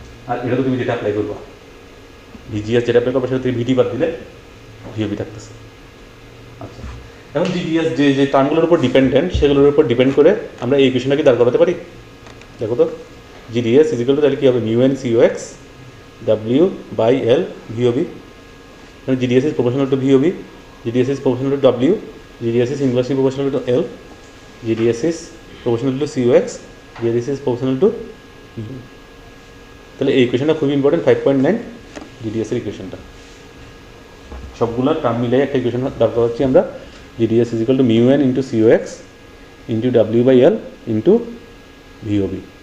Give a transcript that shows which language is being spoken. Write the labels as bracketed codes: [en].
[bn] আর এটা তো তুমি যেটা অ্যাপ্লাই করবা, ভিজিএস যেটা অ্যাপ্লাই করবা সেটা তুমি ভিটি বাদ দিলে ভিওবি থাকতেছে। আচ্ছা, এখন জিডিএস যে যে টার্মগুলোর উপর ডিপেন্ডেন্ট সেগুলোর উপর ডিপেন্ড করে আমরা এই ইকুয়েশনটা কি দাঁড় করাতে পারি? দেখো তো, জিডিএস ইজিক্যাল টু তাহলে কী হবে, mu N CO x W by L VOB. [en] GDS is proportional to VOB, GDS is proportional to W, GDS is inversely proportional to L, GDS is proportional to COX, GDS is proportional to U। [bn] তাহলে এই ইকুয়েশনটা খুবই important, 5.9 GDS এর ইকুয়েশনটা সবগুলো term মিলে একটা equation দরকার হচ্ছে আমরা, [en] GDS is equal to mu n into COX into W by L into VOB।